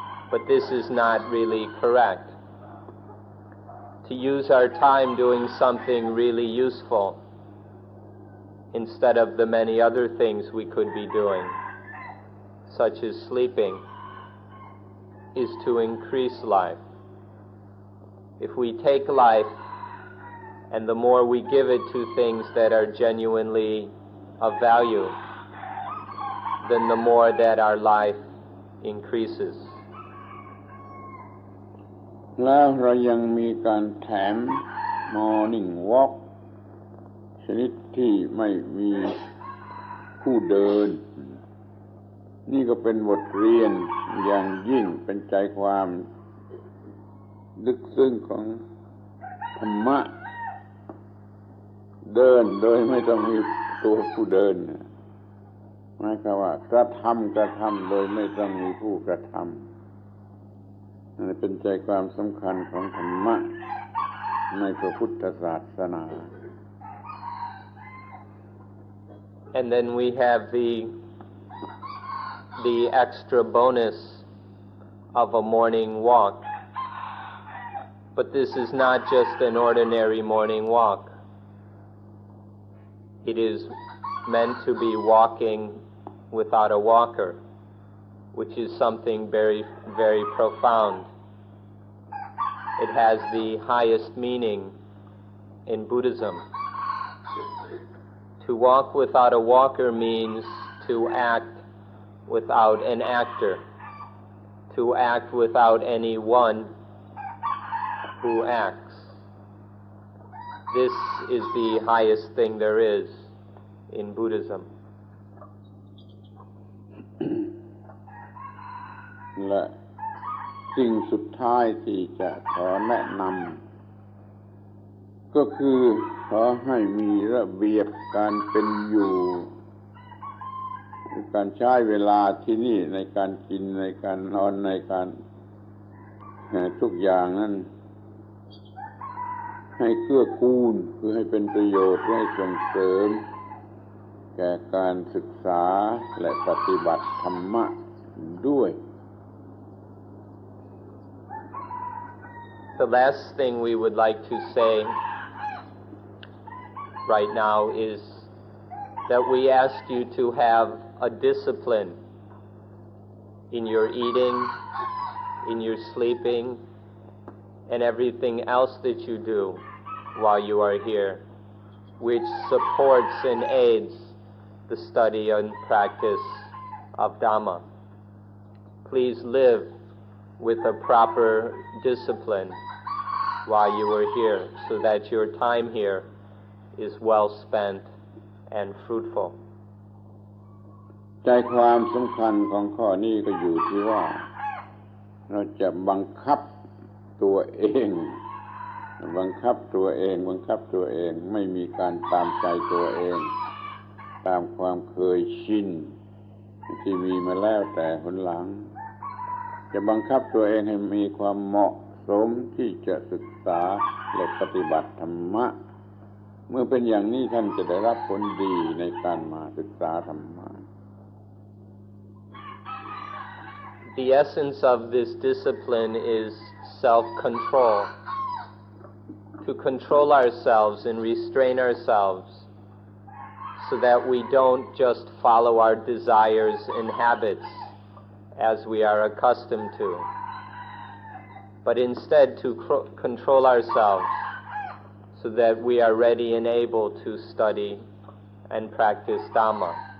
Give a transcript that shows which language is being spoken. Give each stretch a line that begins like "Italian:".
English: But this is not really correct. To use our time doing something really useful instead of the many other things we could be doing, such as sleeping, is to increase life. If we take life and the more we give it to things that are genuinely of value, then the more that our life increases.
Thai: แล้วเรายังมีการแถม Morning Walk ชนิดที่ไม่มีผู้เดินนี่ก็เป็นบทเรียนอย่างยิ่งเป็นใจความลึกซึ้งของธรรมะ เดินโดยไม่ต้องมีตัวผู้เดินหมายความว่ากระทำโดยไม่ต้องมีผู้กระทำนั่นเป็นใจความสำคัญของธรรมะในพระพุทธศาสนา
English: And then we have the extra bonus of a morning walk. But this is not just an ordinary morning walk. It is meant to be walking without a walker, which is something very, very profound. It has the highest meaning in Buddhism. To walk without a walker means to act without an actor, to act without anyone who acts. This is the highest thing there is in Buddhism.
Thai: และสิ่งสุดท้ายที่จะขอแนะนำก็คือขอให้มีระเบียบการเป็นอยู่การใช้เวลาที่นี่ในการกินในการนอนในการทุกอย่างนั้นให้เกื้อกูลคือให้เป็นประโยชน์ให้ส่งเสริมแก่การศึกษาและปฏิบัติธรรมะด้วย
English: The last thing we would like to say right now is that we ask you to have a discipline in your eating, in your sleeping, and everything else that you do while you are here, which supports and aids the study and practice of Dhamma. Please live with a proper discipline while you are here, so that your time here is well spent and fruitful.
Thai: ใจความสำคัญของข้อนี้ก็อยู่ที่ว่าเราจะบังคับตัวเองไม่มีการตามใจตัวเองตามความเคยชินที่มีมาแล้วแต่หนหลังจะบังคับตัวเองให้มีความเหมาะสมที่จะศึกษาและปฏิบัติธรรมะเมื่อเป็นอย่างนี้ท่านจะได้รับผลดีในการมาศึกษาธรรมะ
English: The essence of this discipline is self-control. To control ourselves and restrain ourselves so that we don't just follow our desires and habits as we are accustomed to, but instead to control ourselves so that we are ready and able to study and practice Dhamma.